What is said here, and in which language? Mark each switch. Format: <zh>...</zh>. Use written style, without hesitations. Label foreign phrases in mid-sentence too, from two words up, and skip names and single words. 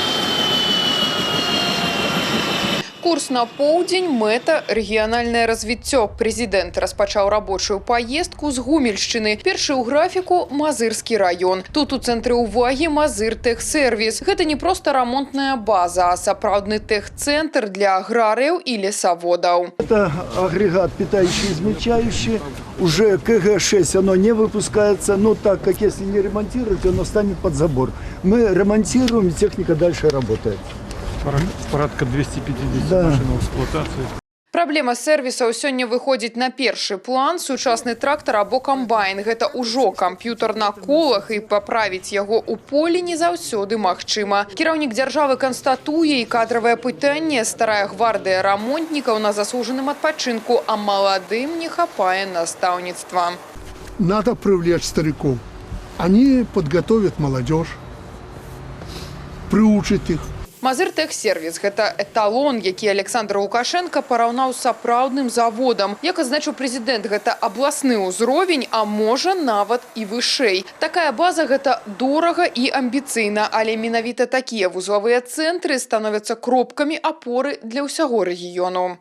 <be>Курс на поўдзень, мэта, рэгіянальнае развіццё. Прэзідэнт распачаў рабочую паездку з Гомельшчыны. Першы ў графіку – Мазырскі раён. Тут у цэнтры ўвагі Мазыртэхсервіс. Гэта не проста рамонтная база, а сапраўдны тэхцэнтр для аграрыяў і лесаводаў.</be> <ru>Это агрегат питающий, измельчающий. Уже КГ-6 оно не выпускается, но так как если не ремонтировать, оно станет под забор. Мы ремонтируем, и техника дальше работает. Порядка 250 машин в эксплуатации.</ru> <be>Праблема сервісаў сёння выходзіць на першы план. Сучасны трактар або камбайн – гэта ўжо камп'ютар на колах, і паправіць яго ў полі не заўсёды магчыма. Кіраўнік дзяржавы канстатуе і кадравае пытанне. Старая гвардыя рамонтнікаў на заслужаным адпачынку, а маладым не хапае настаўніцтва.</be> <ru>Надо привлечь стариков. Они подготовят молодежь, приучат их.</ru> <be>Мазыртэхсервіс – гэта эталон, які Александр Лукашенко параўнаў з сапраўдным заводам. Як адзначыў прэзідэнт, гэта абласны ўзровень, а можа нават і вышэй. Такая база – гэта дорага і амбіцыйна, але менавіта такія вузлавыя цэнтры становяцца кропкамі апоры для ўсяго рэгіёну.</be>